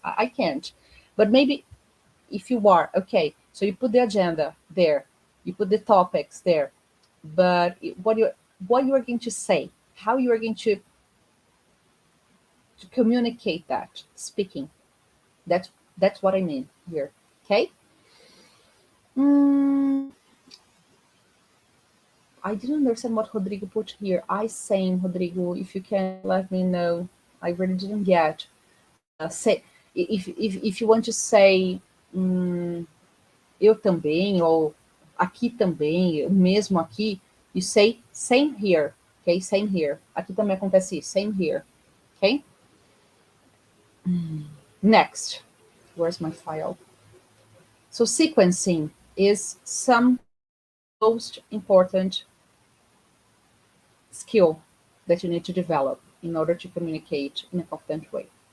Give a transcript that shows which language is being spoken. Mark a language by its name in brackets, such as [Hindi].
[English] I can't, but maybe if you are, okay, so you put the agenda there, you put the topics there, but what you are going to say, how you are going to communicate that speaking. That's what I mean here. Okay. Mm, I didn't understand what Rodrigo put here. I same, Rodrigo. If you can let me know, I really didn't get. Say if you want to say eu também ou aqui também, mesmo aqui, you say same here, okay? Same here. [Portuguese] Aqui também acontece isso, same here, okay? [English] Next, where's my file? So sequencing is some most important skill that you need to develop in order to communicate in a confident way.